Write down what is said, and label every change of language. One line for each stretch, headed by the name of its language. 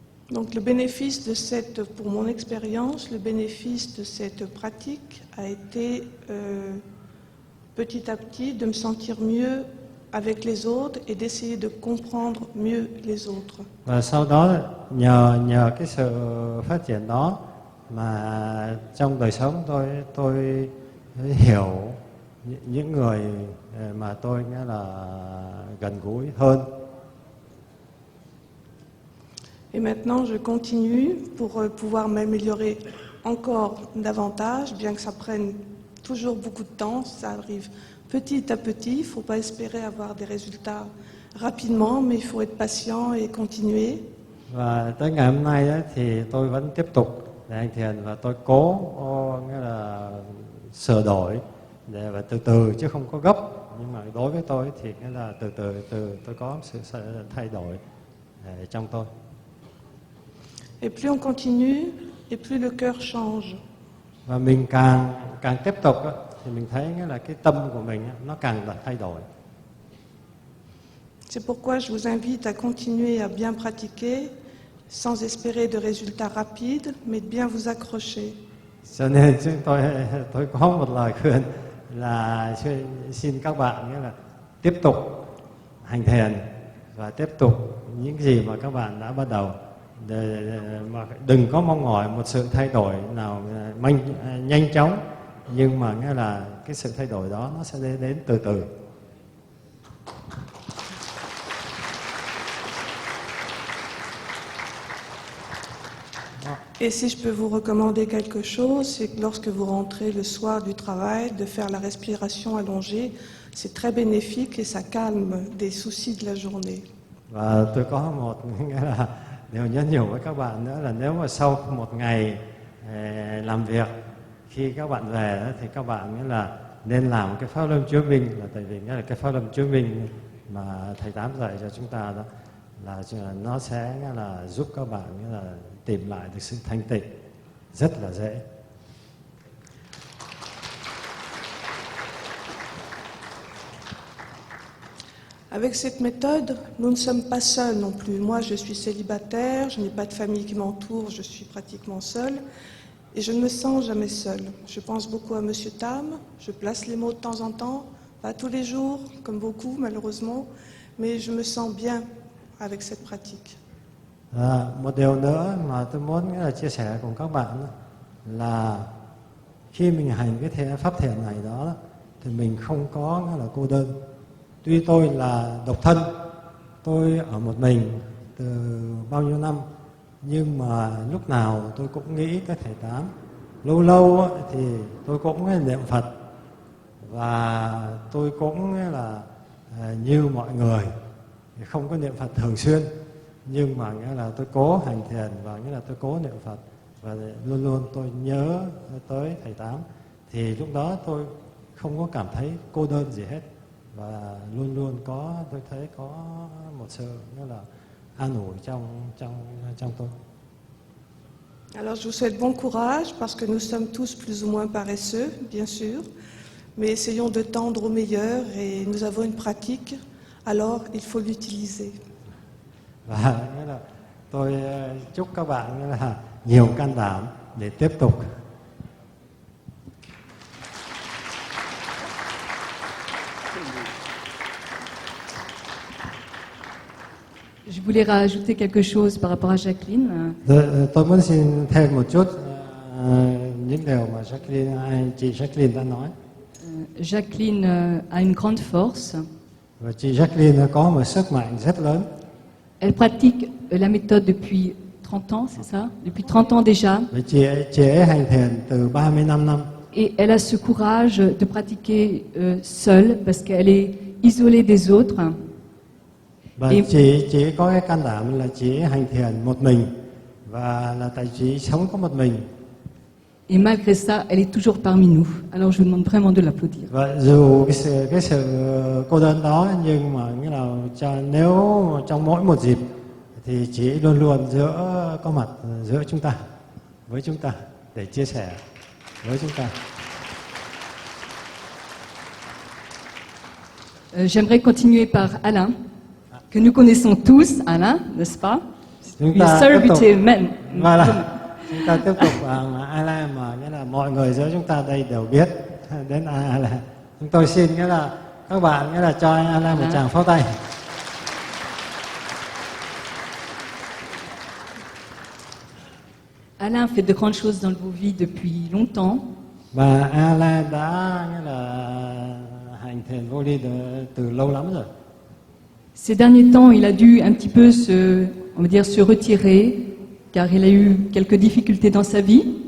French: Donc le bénéfice de cette, pour mon expérience, le bénéfice de cette pratique a été petit à petit de me sentir mieux avec les autres et d'essayer de comprendre mieux les autres.
Vietnamese: Và sau đó nhờ cái sự phát triển đó mà trong đời sống tôi hiểu những người mà tôi nghĩa là gần gũi hơn.
French: Et maintenant, je continue pour pouvoir m'améliorer encore davantage, bien que ça prenne toujours beaucoup de temps, ça arrive petit à petit. Il ne faut pas espérer avoir des résultats rapidement, mais il faut être patient et continuer.
Vietnamese: Và tới ngày hôm nay ấy, thì tôi vẫn tiếp tục để hành thiền và tôi cố nghĩa là sửa đổi và từ từ chứ không có gấp. Nhưng mà đối với tôi thì nghĩa là từ từ tôi có sự thay đổi trong tôi.
French: Et plus on continue, et plus le cœur change.
Vietnamese: Và mình càng tiếp tục đó, thì mình thấy nghĩa là cái tâm của mình nó càng là thay đổi.
French: C'est pourquoi je vous invite à continuer à bien pratiquer, sans espérer de résultats rapides, mais de bien vous accrocher.
Vietnamese: Cho nên tôi có một lời khuyên là xin các bạn nghĩa là tiếp tục hành thiền và tiếp tục những gì mà các bạn đã bắt đầu, mà đừng có mong mỏi một sự thay đổi nào nhanh chóng, nhưng mà nghĩa là cái sự thay đổi đó nó sẽ đến từ từ.
French: Et si je peux vous recommander quelque chose, c'est que lorsque vous rentrez le soir du travail, de faire la respiration allongée, c'est très bénéfique et ça calme des soucis de la journée.
Vietnamese: Và tôi có một nghĩa là điều nhắn nhủ với các bạn nữa là nếu mà sau một ngày làm việc, khi các bạn về thì các bạn nghĩa là nên làm cái pháp luân chiếu minh, là tại vì nghĩa là cái pháp luân chiếu minh mà thầy Tám dạy cho chúng ta đó là nó sẽ nghĩa là giúp các bạn nghĩa là tìm lại được sự thanh tịnh rất là dễ.
French: Avec cette méthode, nous ne sommes pas seuls non plus. Moi, je suis célibataire, je n'ai pas de famille qui m'entoure, je suis pratiquement seule et je ne me sens jamais seule. Je pense beaucoup à Monsieur Tam, je place les mots de temps en temps, pas tous les jours, comme beaucoup malheureusement, mais je me sens bien avec cette pratique.
Vietnamese: Một điều nữa mà tôi muốn nghĩa là chia sẻ cùng các bạn đó, là khi mình hành cái pháp thiền này đó thì mình không có nghĩa là cô đơn. Tuy tôi là độc thân, tôi ở một mình từ bao nhiêu năm, nhưng mà lúc nào tôi cũng nghĩ tới thầy Tám. Lâu lâu thì tôi cũng niệm Phật, và tôi cũng là như mọi người không có niệm Phật thường xuyên, nhưng mà nghĩa là tôi cố hành thiền và nghĩa là tôi cố niệm Phật, và luôn luôn tôi nhớ tới thầy Tám, thì lúc đó tôi không có cảm thấy cô đơn gì hết, và luôn luôn tôi thấy có một sự nghĩa là an ủi trong tôi.
French: Alors je vous souhaite bon courage parce que nous sommes tous plus ou moins paresseux, bien sûr, mais essayons de tendre au meilleur et nous avons une pratique, alors il faut l'utiliser.
Vietnamese: Và nghĩa là tôi chúc các bạn nghĩa là nhiều can đảm để tiếp tục.
French: Je voulais rajouter quelque chose par rapport à Jacqueline.
Vietnamese: Tôi muốn xin thêm một chút những điều mà chị Jacqueline đã nói.
French: Jacqueline a une grande force.
Vietnamese: Và chị Jacqueline có một sức mạnh rất lớn.
French: Elle pratique la méthode depuis 30 ans, c'est ça? Depuis 30 ans déjà.
Vietnamese: Và chị ấy hành thiền từ 35 năm.
French: Et elle a ce courage de pratiquer seule parce qu'elle est isolée des autres.
Vietnamese: Và chị có cái can đảm là chị hành thiền một mình, và là tại chị sống có một mình.
French: Et malgré ça, elle est toujours parmi nous. Alors je vous demande vraiment de l'applaudir.
Vietnamese: Và dù cái sự cô đơn đó, nhưng mà nghĩa là nếu trong mỗi một dịp thì chị luôn luôn có mặt giữa chúng ta, với chúng ta, để chia sẻ với chúng ta.
French: J'aimerais continuer par Alain, que nous connaissons tous, Alain, n'est-ce pas?
Vietnamese: Chúng
French: Une
Vietnamese: ta tiếp tục,
English: celebrity man.
Vietnamese: chúng ta tiếp tục bằng Alain, mà nghĩa là mọi người giữa chúng ta đây đều biết đến Alain. Chúng tôi xin nghĩa là các bạn nghĩa là cho anh Alain một tràng pháo tay.
French: Alain fait de grandes choses dans vos vies depuis longtemps.
Vietnamese: Và Alain đã nghĩa là hành thiền vô ly từ lâu lắm rồi.
French: Ces derniers temps, il a dû un petit peu on va dire, se retirer, car il a eu quelques difficultés dans sa vie.